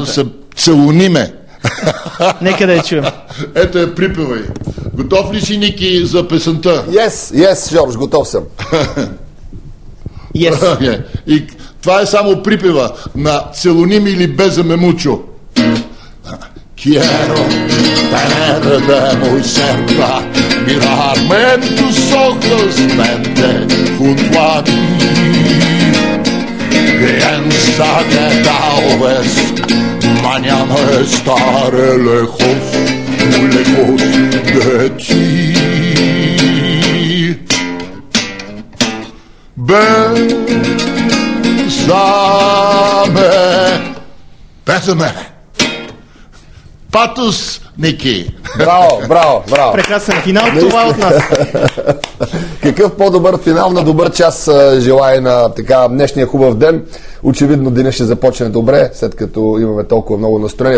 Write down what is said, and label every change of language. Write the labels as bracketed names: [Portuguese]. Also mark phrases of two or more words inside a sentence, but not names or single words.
[Bulgarian] Казва се "Целуниме". Нека да я чуем. Ето е припевай. Готов ли си, Ники, за песента? Yes, Жорж, готов съм. Yes. И това е само припева на "Целуними" или "Безаме мучо". [Spanish] Quiero tener de muy cerca, mirarme en tus ojos, vente junto a mí. Piensa que tal vez mañana estaré lejos, muy lejos de ti. Bésame. [Bulgarian] Патос, Ники! Браво! Прекрасен финал, това е от нас. Какъв по-добър финал на добър час желая на така днешния хубав ден. Очевидно денят ще започне добре, след като имаме толкова много настроение.